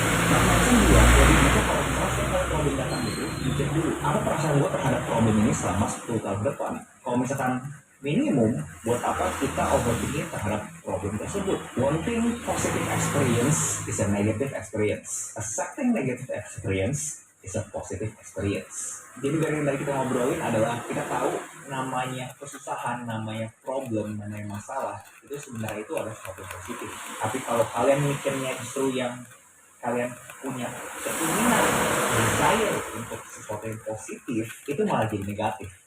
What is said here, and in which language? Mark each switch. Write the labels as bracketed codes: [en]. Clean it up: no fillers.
[id] Nah, macam dia jadi bisa kalau misalnya saya kalau problem datang itu dicek dulu apa perasaan gue terhadap problem ini selama 10 tahun depan. Kalau misalkan minimum, buat apa kita overthinking terhadap problem tersebut. [en] Wanting positive experience is a negative experience. Accepting negative experience is a positive experience. [id] Jadi dari kita ngobrolin adalah kita tahu namanya kesusahan, namanya problem, namanya masalah itu sebenarnya itu adalah sesuatu positif. Tapi kalau kalian mikirnya justru yang kalian punya keinginan, desire untuk sesuatu yang positif, itu malah jadi negatif.